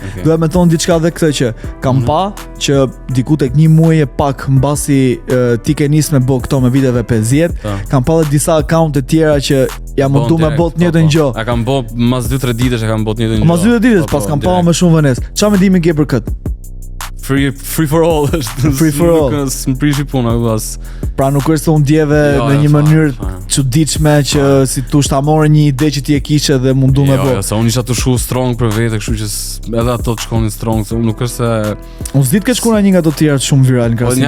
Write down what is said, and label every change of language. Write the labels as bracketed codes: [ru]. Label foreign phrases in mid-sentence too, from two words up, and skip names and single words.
[sq] Do të më thon diçka edhe këtë që kam pa që diku tek një muaj e pak mbasi ti ke nis me bë këto me viteve 50, kam pa edhe disa account-e tjera që jam mundu me bot njëjtën gjë. A kam bë mas 2-3 ditësh e kam bot njëjtën gjë. Mas 2 ditësh pas kam pa më shumë vënes. Çfarë mendimi ke për këtë? [en] free for all është. Free for all. [sq] S'm prishi puna as. Pra nuk është se unë ndjeve në një mënyrë çuditshme që si tush ta morë një ide që ti e kishe dhe mundu me bë. Jo, sa unë isha të shu strong për vete, kështu që edhe ato të shkonin strong, se unë nuk është se unë s'di të kesh shkuar një nga ato të tjera shumë viral në krahasim